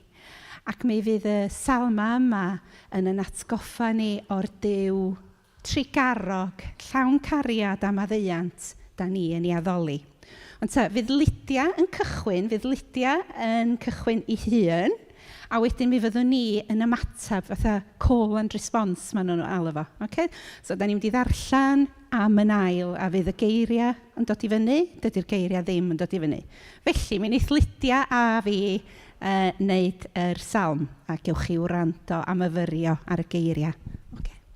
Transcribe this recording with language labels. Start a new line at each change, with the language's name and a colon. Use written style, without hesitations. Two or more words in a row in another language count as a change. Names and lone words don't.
Welsh: Ac mi fydd y salma yma yn yn atgoffa ni o'r Duw trigarog, llawn cariad a maddeuant da ni yn ei addoli. Ond fydd Lydia yn cychwyn ei hun, a wedyn mi fyddwn ni yn ymatab fatha
English: call and response
Welsh: maen nhw'n alw fo. Okay? So da ni'n mynd i ddarllen am yn ail a fydd y geiriau yn dod i fyny, dydy'r geiriau ddim yn dod i fyny. Felly mi wneith Lydia a fi wneud yr salm a gewch chi wrando am yfyrio ar y geiriau. Okay.